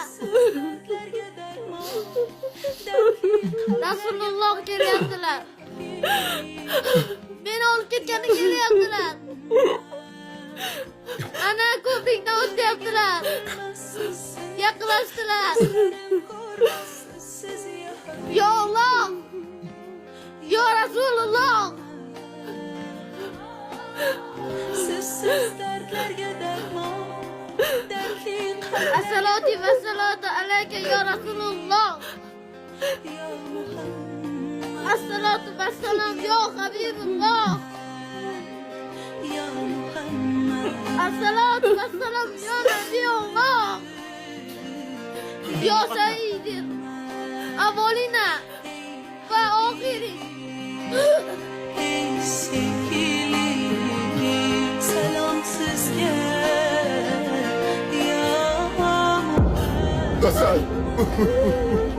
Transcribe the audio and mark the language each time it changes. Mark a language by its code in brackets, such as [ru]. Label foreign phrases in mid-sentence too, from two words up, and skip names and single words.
[uz] Rasululloh kelyaptilar. Meni olib ketgani kelyaptilar. Ana ko'prikdan o'tyaptilar. Yaqinlashdilar. [ar] يا الله. يا رسول الله. [tr] Sizsiz dertlerge derman, dertli kalp [ar] الصلاة والصلاة عليك يا رسول الله. يا محمد, الصلاة والسلام يا حبيب الله. يا محمد, الصلاة والسلام يا نبي الله. يا سيد الأولين والآخرين. [tr] ey sevgilim, selamsız gel, ya Muhammed. Hasan!